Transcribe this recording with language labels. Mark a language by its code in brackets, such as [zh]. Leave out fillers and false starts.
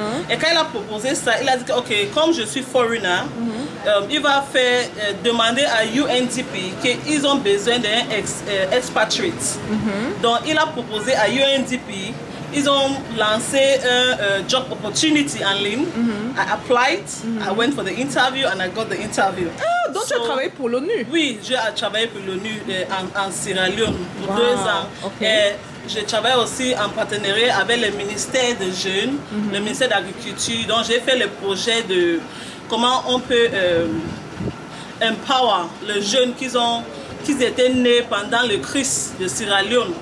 [fr] Et quand il a proposé ça, il a dit que, ok, comme je suis foreigner, il va demander à UNDP qu'ils ont besoin d'un expatriate. Donc il a proposé à UNDP. Ils ont lancé un [en] job opportunity [fr] en ligne. [en] I applied, I went for the interview and I got the interview. [fr] Ah, donc tu as travaillé pour l'ONU? Oui, j'ai travaillé pour l'ONU en Sierra Leone pour 2 ans. Okay. Et je travaille aussi en partenariat avec le ministère des Jeunes, le ministère de l'Agriculture. Donc j'ai fait le projet de comment on peut empower les jeunes qui étaient nés pendant le crise de Sierra Leone.